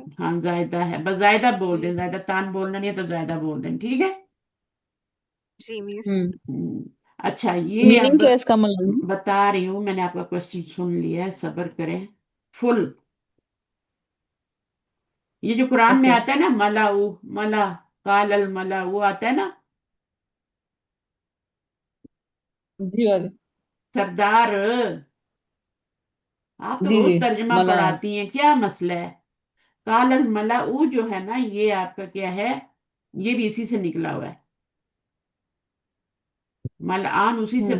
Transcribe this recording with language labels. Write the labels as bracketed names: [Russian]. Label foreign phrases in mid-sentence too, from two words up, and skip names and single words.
[Hindi] हाँ जायदा है, बस जायदा बोल दें, जी। जायदा तान बोलना नहीं है तो जायदा बोल दें, ठीक है। जी मिस। हम्म। हम्म, अच्छा ये मीनिंग अब क्या है इसका मतलब। बता रही हूँ, मैंने आपका क्वेश्चन सुन लिया है, सब्र करें। फुल, ये जो कुरान में ओके, आता है ना, [Arabic] ملأ، ملأ، قال الملأ, [Hindi] वो आता है ना, जी वाले, सरदार। आप तो जी जी, रोज तर्जमा मलान, पढ़ाती हैं, क्या मसला है? [Arabic] قال الملأ [Hindi] जो है ना, ये आपका क्या है? ये भी इसी से निकला हुआ है, मलआन उसी से